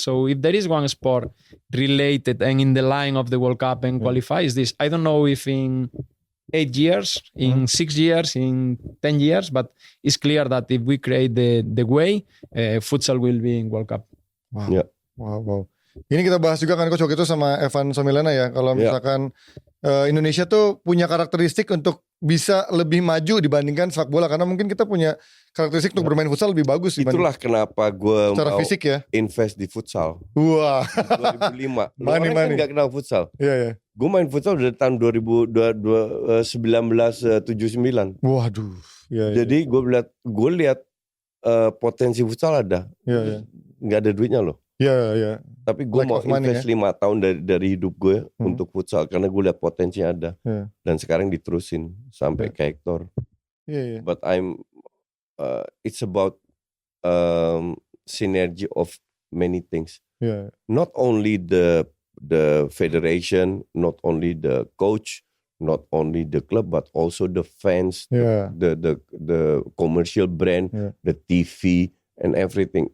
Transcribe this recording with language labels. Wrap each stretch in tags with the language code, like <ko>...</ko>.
<en>So if there is one sport related and in the line of the World Cup and qualify is this. I don't know if in 8 years, in 6 years, in 10 years, but it's clear that if we create the way, futsal will be in World Cup. Wow. Wow.</en> <id>Ini kita bahas juga kan Coach waktu itu sama Evan Somilana ya. Kalau misalkan Indonesia tuh punya karakteristik untuk bisa lebih maju dibandingkan sepak bola. Karena mungkin kita punya karakteristik untuk bermain futsal lebih bagus. Itulah kenapa gue mau fisik ya invest di futsal. Wah. 2005. Orang kan gak kenal futsal. Iya. Gue main futsal dari tahun 1979. Waduh. Jadi gue lihat potensi futsal ada. Gak ada duitnya loh. Iya. Tapi gue mau invest 5 tahun dari hidup gue untuk futsal karena gue lihat potensi ada. Dan sekarang diterusin sampai ke Hector.</id> <en>But it's about synergy of many things. Not only the federation, not only the coach, not only the club, but also the fans, the commercial brand, the TV. And everything.</en>